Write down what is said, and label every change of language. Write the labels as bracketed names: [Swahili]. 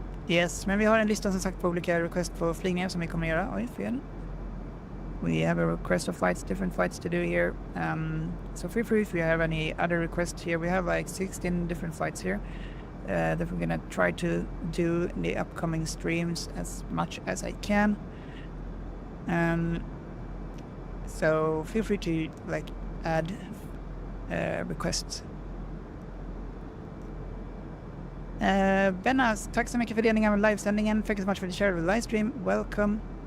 [Swedish] Yes, men vi har en lista som sagt på olika request på flygningar som vi kommer göra. Oj, fel. [English] We have a request of flights, different flights to do here. So feel free if you have any other requests here. We have like 16 different flights here that we're gonna try to do in the upcoming streams as much as I can. So feel free to like add requests. [Swedish] Benas, tack så mycket för delningen av livesändningen. [English] Thank you so much for the share of the live stream. Welcome.